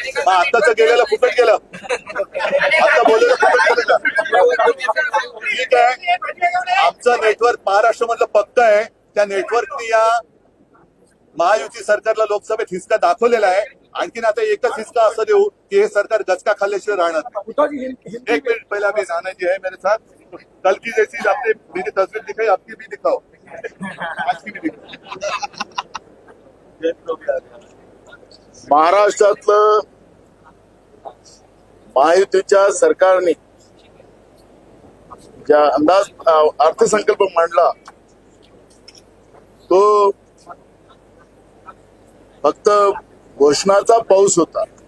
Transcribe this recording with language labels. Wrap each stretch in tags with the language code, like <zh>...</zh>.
<mr>आताच गेलेलं फुकट गेलं. आता बोललेलं फुकट गेलं. ठीक आहे, आमचं नेटवर्क महाराष्ट्र मधलं पक्क आहे. त्या नेटवर्कनी या महायुती सरकारला लोकसभेत हिसका दाखवलेला आहे. आणखीन आता एकच हिसका असं देऊ की हे सरकार गचका खाल्ल्याशिवाय राहणार नाही.</mr> <hi>एक मिनिट पहला भी नाना जी है मेरे साथ. कल की जैसी आपने मेरी तस्वीर दिखाई, आपकी भी दिखाओ, आज की भी दिखाओ.</hi> <mr>महाराष्ट्रातलं महायुतीच्या सरकारने ज्या अंदाज अर्थसंकल्प मांडला तो फक्त घोषणाचा पाऊस होता.</mr>